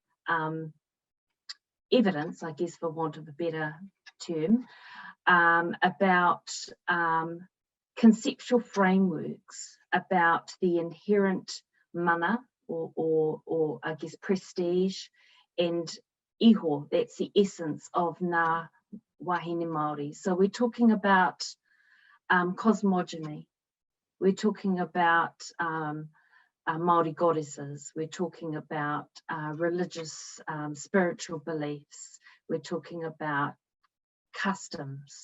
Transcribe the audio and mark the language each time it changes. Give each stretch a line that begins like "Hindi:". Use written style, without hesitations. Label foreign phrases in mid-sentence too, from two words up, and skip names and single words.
English: evidence, I guess for want of a better term, about conceptual frameworks about the inherent mana, or I guess prestige, and iho, that's the essence of
Māori: ngā wahine Māori.
English: So we're talking about cosmogony, we're talking about Māori goddesses, we're talking about religious spiritual beliefs, we're talking about customs.